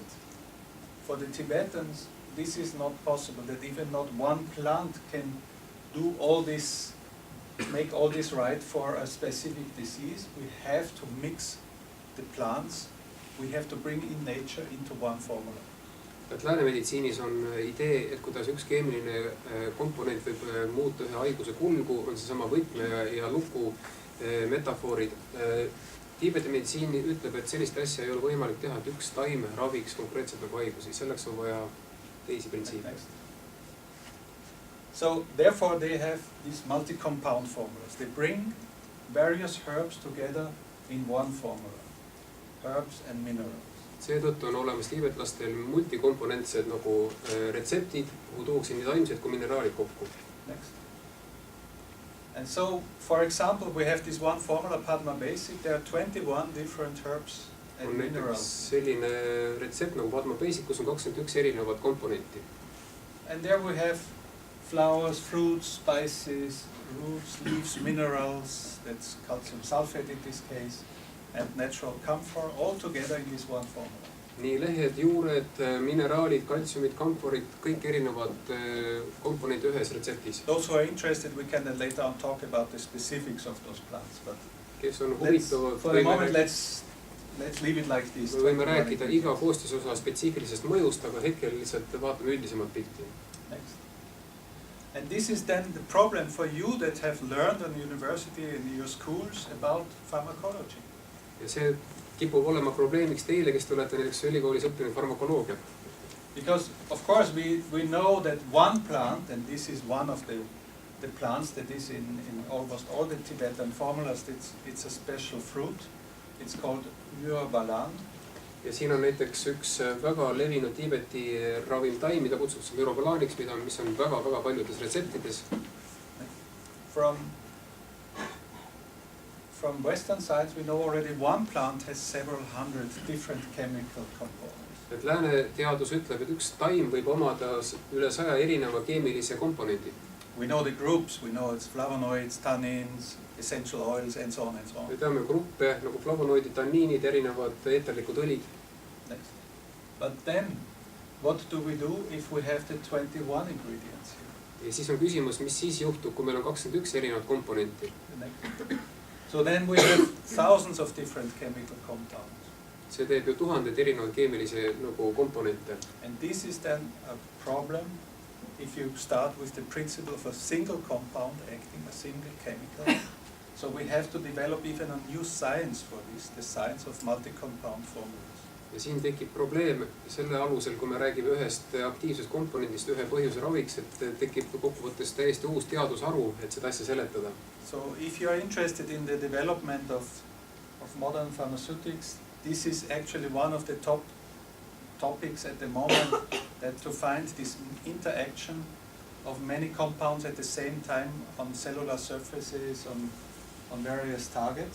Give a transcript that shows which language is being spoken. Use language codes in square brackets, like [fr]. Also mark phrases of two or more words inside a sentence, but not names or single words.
[en] For the Tibetans, this is not possible, that even not one plant can do all this, make all this right for a specific disease. We have to mix the plants, we have to bring in nature into one formula. [et] Et lääne meditsiinis on idee, et kuidas üks keemiline komponent võib muuta ühe haiguse kulgu, on see sama võtme ja luku metafoorid. Tiibeti meditsiin ütleb, et sellist asja ei ole võimalik teha, et üks taim raviks konkreetselt nagu haigusi. Selleks on vaja teisi printsiipe. [en] So therefore they have these multi-compound formulas. They bring various herbs together in one formula. Herbs and minerals. [et] Seetõttu on olemas tiibetlastel multikomponentsed nagu retseptid, kuhu tuuakse nii taimsed kui mineraalid kokku. [en] Next. And so, for example, we have this one formula, Padma Basic. There are 21 different herbs and [et] On näiteks [en] minerals. [et] selline retsept nagu Padma Basic, kus on 21 erinevat komponenti. [en] And there we have flowers, fruits, spices, roots, leaves, minerals, that's calcium sulfate in this case, and natural camphor, all together in this one formula. [et] Nii lehed, juured, mineraalid, kaltsiumid, kamforid, kõik erinevad komponente ühes retseptis. [en] Those who are interested, we can then later on talk about the specifics of those plants. But [et] Kes on [en] let's, [et] huvitavad, [en] for the moment, let's leave it like this. [et] me võime rääkida iga koostisosa spetsiifilisest mõjust, aga hetkel lihtsalt vaatame üldisemat pilti. [en] Next. And this is then the problem for you that have learned on university and your schools about pharmacology. [et] Ja see kipub olema probleemiks teile, kes te olete näiteks ülikoolis õppinud farmakoloogiat. [en] Because of course we know that one plant, and this is one of the plants that is in almost all the Tibetan formulas, it's a special fruit. It's called myrbalan. [et] Ja siin on näiteks üks väga levinud Tiibeti ravimtaim, mida kutsutakse myrobalaaniks, mis on väga paljudes retseptides. [en] From Western sides, we know already one plant has several hundred different chemical components. [et] Et lääne teadus ütleb, et üks taim võib omada üle 100 erineva keemilise komponendi. [en] We know the groups, we know it's flavonoids, tannins, essential oils, and so on and so on. [et] Me teame gruppe nagu flavonoidid, tanniinid, erinevad eeterlikud õlid. [en] Next. But then, what do we do if we have the 21 ingredients here? [et] Ja siis on küsimus, mis siis juhtub, kui meil on 21 erinevat komponenti. [en] So then we have thousands of different chemical compounds. [et] See teeb ju tuhandeid erinevaid keemilisi nagu komponente. [en] And this is then a problem if you start with the principle of a single compound acting, a single chemical. So we have to develop even a new science for this, the science of multi-compound formulas. [et] Ja siin tekib probleem selle alusel, kui me räägime ühest aktiivsest komponendist ühe põhjuse raviks, et tekib kokkuvõttes täiesti uus teadusharu, et seda asja seletada. [en] So if you are interested in the development of modern pharmaceutics, this is actually one of the top topics at the moment, that to find this interaction of many compounds at the same time on cellular surfaces, on various targets.